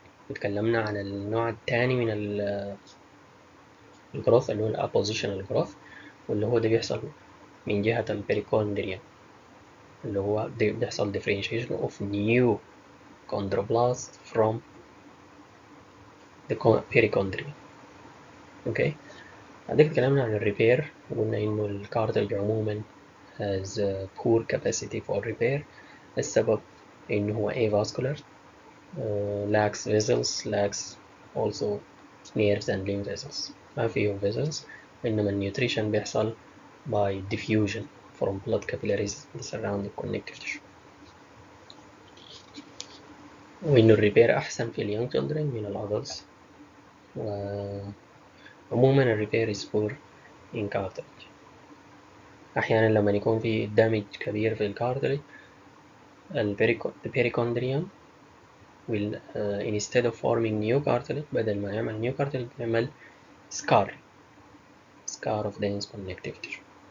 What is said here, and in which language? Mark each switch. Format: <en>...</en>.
<ar>اتكلمنا عن النوع الثاني من الجروث اللي هو الابوزيشنال جروث، واللي هو ده بيحصل من جهة البريكوندريوم، اللي هو بيحصل</ar> <en>differentiation of new chondroblast from the perichondrium.</en> <ar>اوكي. بعدين اتكلمنا عن الريبير، وقلنا انه الكارتلج عموما</ar> <en>has a poor capacity for repair.</en> <ar>السبب انه هو</ar> <en>avascular, lacks vessels, lacks also nerves and lymph vessels.</en> <ar>ما فيه</ar> <en>vessels،</en> <ar>انما النيوتريشن بيحصل</ar> <en>by diffusion from blood capillaries in the surrounding connective tissue.</en> <ar>وإنه الريبير أحسن في اليونج children من الأدلتس. وعموما الريبير</ar> <en>is poor in cartilage.</en> <ar>أحيانا لما يكون في damage كبير في الكارتلج،</ar> <en>the perichondrium will instead of forming new cartilage،</en> <ar>بدل ما يعمل</ar> <en>new cartilage يعمل scar of dense connective tissue.</en>